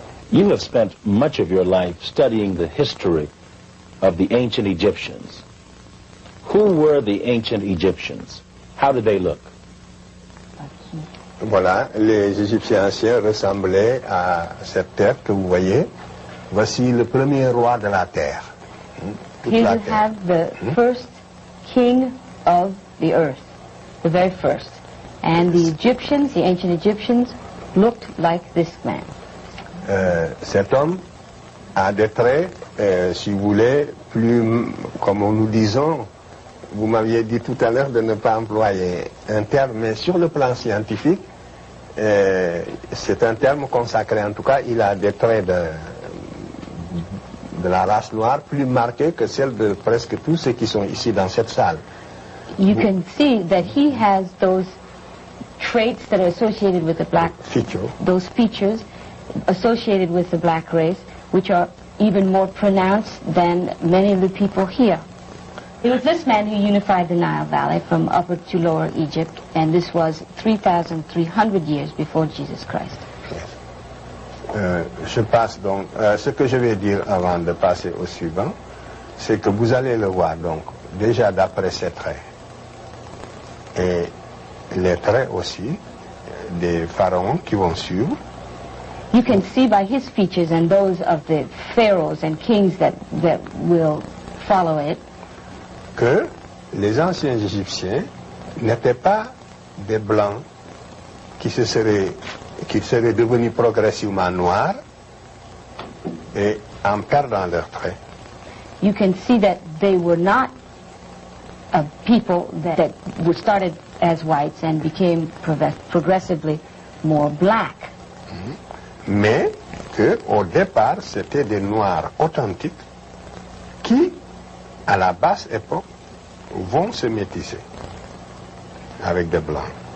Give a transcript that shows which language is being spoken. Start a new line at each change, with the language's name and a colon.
English: You have spent much of your life studying the history of the ancient Egyptians. Who were the ancient Egyptians? How did they look?
French: Voilà, les Égyptiens anciens ressemblaient à cette terre que vous voyez. Voici le premier roi de la terre.
English: Here you have the first king of the earth, the very first. And the Egyptians, the ancient Egyptians, looked like this man.
French: Cet homme a des traits, si vous voulez, plus, comme nous disons, vous m'aviez dit tout à l'heure de ne pas employer un terme, mais sur le plan scientifique, c'est un terme consacré. En tout cas, il a des traits de la race noire plus marqués que celles de presque tous ceux qui sont ici dans cette salle.
English: You can see that he has those traits that are associated with the black Feature. those features associated with the black race, which are even more pronounced than many of the people here. It was this man who unified the Nile Valley from Upper to Lower Egypt, and this was 3,300 years before Jesus Christ.
French: Je passe donc, ce que je vais dire avant de passer au suivant, c'est que vous allez le voir donc, déjà d'après ses traits, et les traits aussi des pharaons qui vont suivre.
English: You can see by his features and those of the pharaohs and kings that will follow it,
French: que les anciens Égyptiens n'étaient pas des blancs qui seraient devenus progressivement noirs et en perdant leurs traits.
English: you can see that they were not people that were started as whites and became progressively more black.
French: Mais qu'au départ, c'était des noirs authentiques qui, à la basse époque, vont se métisser avec des blancs.